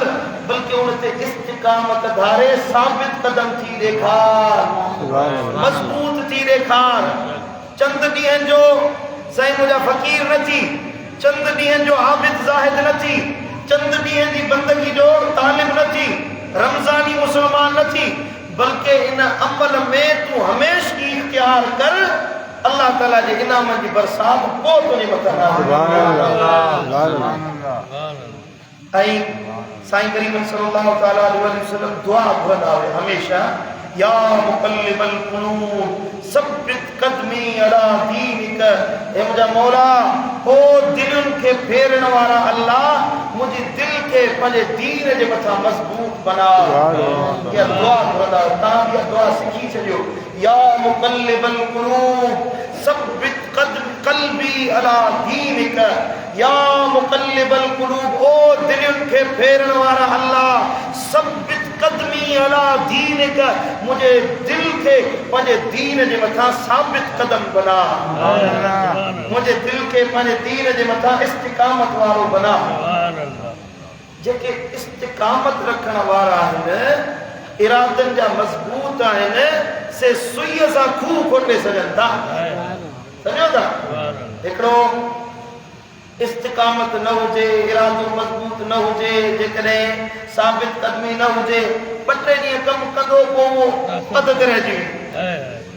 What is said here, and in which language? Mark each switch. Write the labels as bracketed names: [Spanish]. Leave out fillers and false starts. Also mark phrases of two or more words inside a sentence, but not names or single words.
[Sindhi] बल्कि उन ते इस्तिकामत धारे साबित कदम थी ॾेखार मजबूत थी ॾेखार चंद ॾींहंनि जो साईं मुंहिंजा फ़क़ीर न थी चंद ॾींहंनि जो आबिद ज़ाहिद न थी चंद ॾींहंनि जी बंदगी जो तालिब न थी रमज़ानी मुसलमान न थी बल्कि इन अमल में तूं हमेशगी इख्तियार कर अल्लाह ताला जे इनाम जी बरसात पोइ तुंहिंजे मथां सुभान अल्लाह ऐं साईं करीम सल्लल्लाहु तआला अलैहि वसल्लम दुआ घुरंदा हुआ हमेशा [Arabic] يا مقلب القلوب ثبت قدمي على دينك [Sindhi] हे मुंहिंजा मौला ओ दिलुनि खे फेरण वारा अल्लाह मुंहिंजी दिलि खे पंहिंजे दीन जे मथां मज़बूत बना इहा दुआ घुरंदा हुआ तव्हां बि इहा दुआ सिखी छॾियो [Arabic] يا مقلب القلوب ثبت قلبي على دينك يا مقلب القلوب [Sindhi] ओ दिलुनि खे फेरण वारा अल्लाह [Arabic] ثبت قدمي على دينك [Urdu] مجھے دل کے [Sindhi] पंहिंजे दीन जे मथां साबित कदम बना [Urdu] مجھے دل کے [Sindhi] पंहिंजे दीन जे मथां इस्तिकामत वारो बना जेके इस्तिकामत रखण वारा आहिनि इरादनि जा मज़बूत आहिनि से सुईअ सां खूह खोटे सघनि था सम्झो था हिकिड़ो इस्तिकामत न हुजे इरादो मज़बूत न हुजे जेकॾहिं साबित कदमी न हुजे ॿ टे ॾींहं कमु कंदो पोइ अध रहिजी